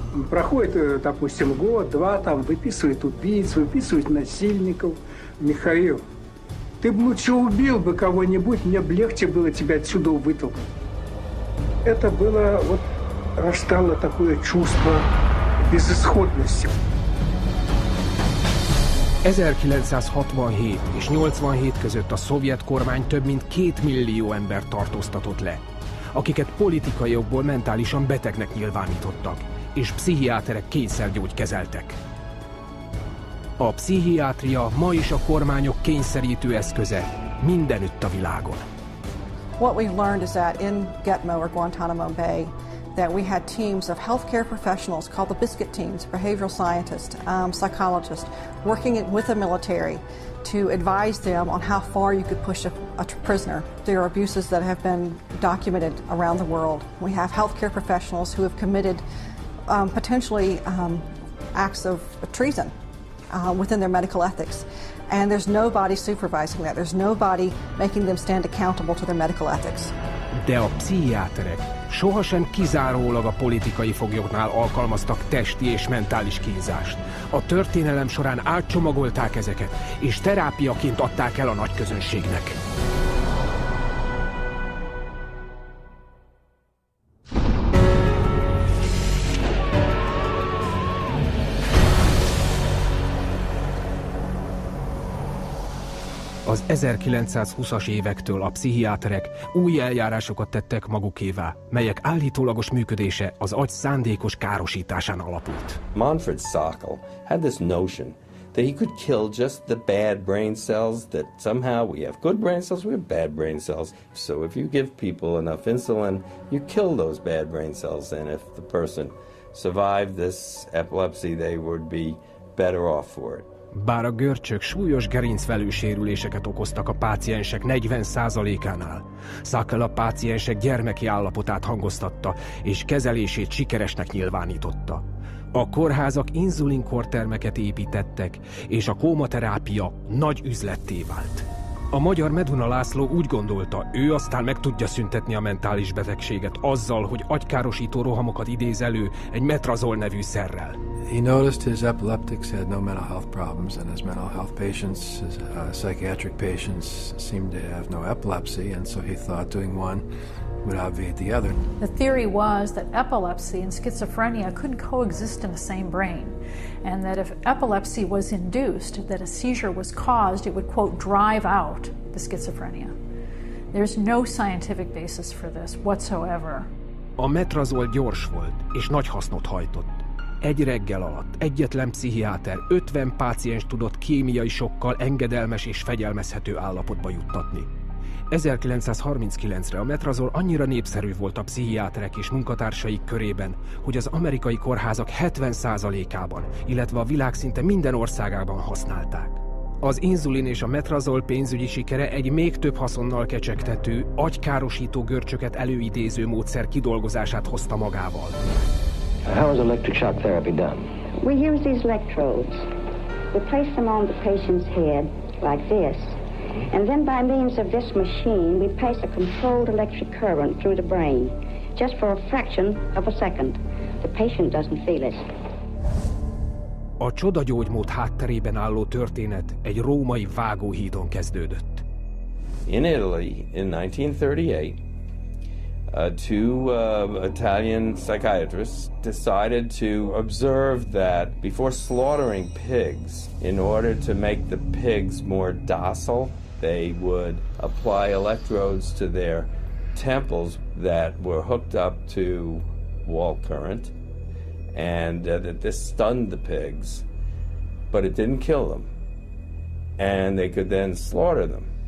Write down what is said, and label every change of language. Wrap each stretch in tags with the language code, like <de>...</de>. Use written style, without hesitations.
<ru>Проходит, допустим, год-два, там выписывают убийц, выписывают насильников. Михаил, ты бы лучше убил бы кого-нибудь, мне бы легче было тебя отсюда вытолкнуть. Это было, вот, растало такое чувство безысходности.</ru> <hu>1967 és 87 között a szovjet kormány több mint 2 millió embert tartóztatott le, akiket politikai okból mentálisan betegnek nyilvánítottak, és pszichiáterek kényszergyógykezeltek. A pszichiátria ma is a kormányok kényszerítő eszköze mindenütt a világon.</hu> <en>What we've learned is that in Gitmo or Guantanamo Bay, that we had teams of healthcare professionals called the biscuit teams, behavioral scientists, psychologists, working with the military to advise them on how far you could push a prisoner. There are abuses that have been documented around the world. We have healthcare professionals who have committed potentially acts of treason within their medical ethics. And there's nobody supervising that. There's nobody making them stand accountable to their medical ethics.</en> <hu>De a pszichiáterek sohasem kizárólag a politikai foglyoknál alkalmaztak testi és mentális kínzást. A történelem során átcsomagolták ezeket, és terápiaként adták el a nagyközönségnek. Az 1920-as évektől a pszichiáterek új eljárásokat tettek magukévá, melyek állítólagos működése az agy szándékos károsításán alapult.</hu> <en>Manfred Sokal had this notion that he could kill just the bad brain cells, that somehow we have good brain cells, we have bad brain cells. So if you give people enough insulin, you kill those bad brain cells, and if the person survived this epilepsy, they would be better off for it.</en> <hu>Bár a görcsök súlyos gerincvelősérüléseket okoztak a páciensek 40%-ánál, Sokal a páciensek gyermeki állapotát hangoztatta, és kezelését sikeresnek nyilvánította. A kórházak inzulinkortermeket építettek, és a kómaterápia nagy üzletté vált. A magyar Meduna László úgy gondolta, ő aztán meg tudja szüntetni a mentális betegséget azzal, hogy agykárosító rohamokat idéz elő egy metrazol nevű szerrel.</hu> <en>He noticed his epileptics had no mental health problems, and his mental health patients, his psychiatric patients, seemed to have no epilepsy, and so he thought doing one would obviate the other. The theory was that epilepsy and schizophrenia couldn't coexist in the same brain, and that if epilepsy was induced, that a seizure was caused, it would, quote, drive out the schizophrenia. There's no scientific basis for this whatsoever.</en> <hu>A metrazol gyors volt, és nagy hasznot hajtott. Egy reggel alatt egyetlen pszichiáter 50 páciens tudott kémiai sokkal engedelmes és fegyelmezhető állapotba juttatni. 1939-re a metrazol annyira népszerű volt a pszichiáterek és munkatársaik körében, hogy az amerikai kórházak 70%-ában, illetve a világ szinte minden országában használták. Az inzulin és a metrazol pénzügyi sikere egy még több haszonnal kecsegtető, agykárosító görcsöket előidéző módszer kidolgozását hozta magával.</hu> <en>How is electric shock therapy done? We use these electrodes. We place them on the patient's head like this, and then by means of this machine we pass a controlled electric current through the brain, just for a fraction of a second. The patient doesn't feel it.</en> <hu>A csodagyógymód hátterében álló történet egy római vágóhídon kezdődött.</hu> <en>In Italy, in 1938, two Italian psychiatrists decided to observe that before slaughtering pigs, in order to make the pigs more docile, they would apply electrodes to their temples that were hooked up to wall current, and that this stunned the pigs, but it didn't kill them, and they could then slaughter them.</en>